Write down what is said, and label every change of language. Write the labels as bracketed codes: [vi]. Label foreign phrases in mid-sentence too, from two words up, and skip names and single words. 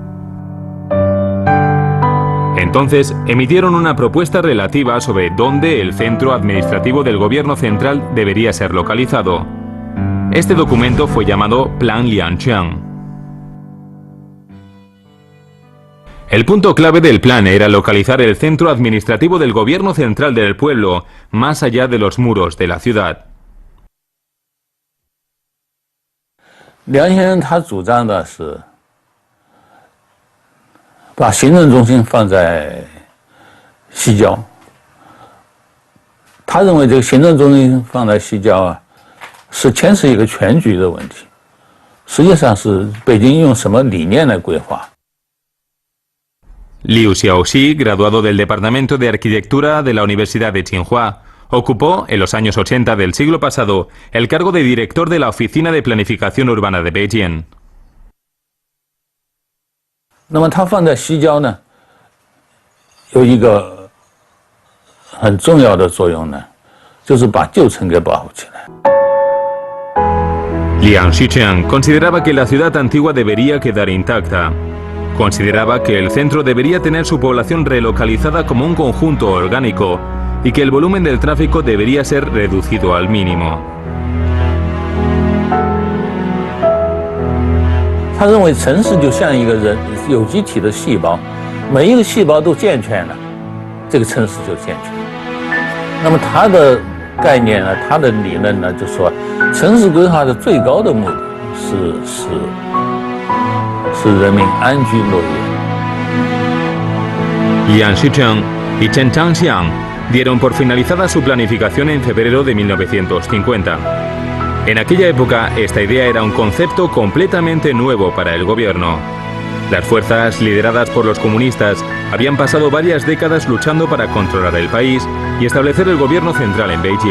[es] Entonces, emitieron una propuesta relativa sobre dónde el centro administrativo del gobierno central debería ser localizado. Este documento fue llamado Plan Liangcheng. El punto clave del plan era localizar el centro administrativo del gobierno central del pueblo, más allá de los muros de la ciudad. [zh] Liang先生他主张的是把行政中心放在西郊，他认为这个行政中心放在西郊啊， 是牵涉一个全局的问题，实际上是北京用什么理念来规划。 [es] Liu Xiaoxi, graduado del Departamento de Arquitectura de la Universidad de Tsinghua, ocupó, en los años 80 del siglo pasado, el cargo de director de la Oficina de Planificación Urbana de Beijing. [zh] 那么它放在西郊呢，有一个很重要的作用呢，就是把旧城给保护起来。 [es] Liang Shicheng consideraba que la ciudad antigua debería quedar intacta. Consideraba que el centro debería tener su población relocalizada como un conjunto orgánico y que el volumen del tráfico debería ser reducido al mínimo. [zh] 他认为城市就像一个人有机体的细胞，每一个细胞都健全了，这个城市就健全。那么他的概念呢，他的理论呢，就说城市规划的最高的目的是人民安居乐业。 [es] Liang Shicheng y Chen Changxiang dieron por finalizada su planificación en febrero de 1950. En aquella época, esta idea era un concepto completamente nuevo para el gobierno. Las fuerzas lideradas por los comunistas habían pasado varias décadas luchando para controlar el país y establecer el gobierno central en Beijing.